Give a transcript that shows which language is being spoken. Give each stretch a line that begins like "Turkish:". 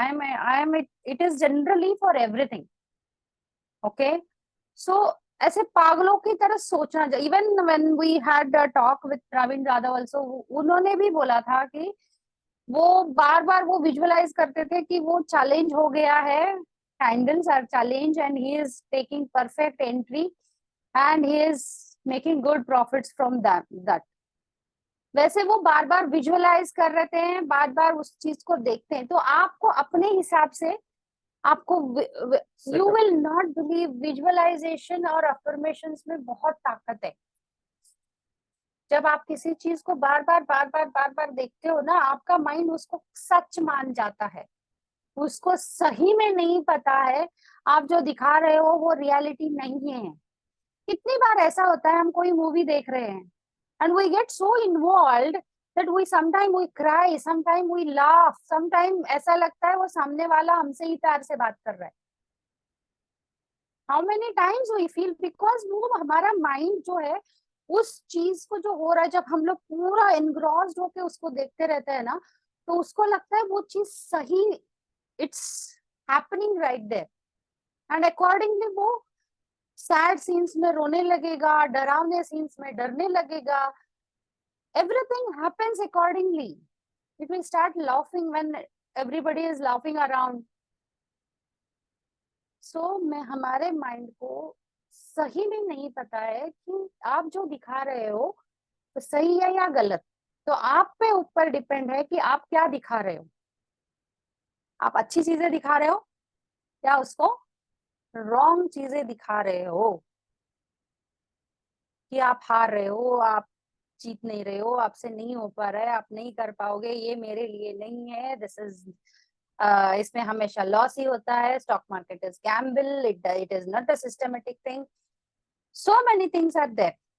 English: It is generally for everything.
Hindi: Okay, so ऐसे पागलों की तरह सोचना चाहिए।
English: Even when we had a talk with Praveen Jadhav also,
Hindi: उन्होंने भी बोला था कि वो बार बार वो विजुअलाइज करते थे कि वो चैलेंज हो गया है,
English: Candles are challenge and he is taking perfect entry and he is making good profits from that.
Hindi: वैसे वो बार बार विजुअलाइज कर रहे हैं, बार बार उस चीज को देखते हैं, तो आपको अपने हिसाब से आपको
English: you will not believe,
Hindi: visualisation और अफर्मेशंस में बहुत ताकत है। जब आप किसी चीज को बार बार देखते हो ना, आपका माइंड उसको सच मान जाता है, उसको सही में नहीं पता है आप जो दिखा रहे हो वो रियलिटी नहीं है। कितनी बार ऐसा होता है, हम कोई मूवी देख रहे हैं
English: and we get so involved that we sometimes we cry, sometimes we laugh,
Hindi: sometimes ऐसा लगता है वो सामने वाला हमसे ही प्यार से बात कर रहा है।
English: How many times we feel, because
Hindi: वो हमारा माइंड जो है उस चीज को जो हो रहा है, जब हम लोग पूरा एनग्रॉस्ड होके उसको देखते रहते हैं ना, तो उसको लगता है वो चीज सही,
English: it's happening right there, and accordingly
Hindi: वो सैड सीन्स में रोने लगेगा, डरावने सीन्स में डरने लगेगा।
English: Everything happens accordingly. It will start laughing when everybody is laughing around.
Hindi: So मैं हमारे माइंड को सही में नहीं पता है कि आप जो दिखा रहे हो तो सही है या गलत, तो आप पे ऊपर डिपेंड है कि आप क्या दिखा रहे हो। आप अच्छी चीजें दिखा रहे हो या उसको रॉन्ग चीजें दिखा रहे हो, कि आप हार रहे हो, आप जीत नहीं रहे हो, आपसे नहीं हो पा रहा है, आप नहीं कर पाओगे, ये मेरे लिए नहीं है, दिस इज इसमें हमेशा लॉस ही होता है,
English: Stock market is gamble, it is not a systematic thing, so many things are there.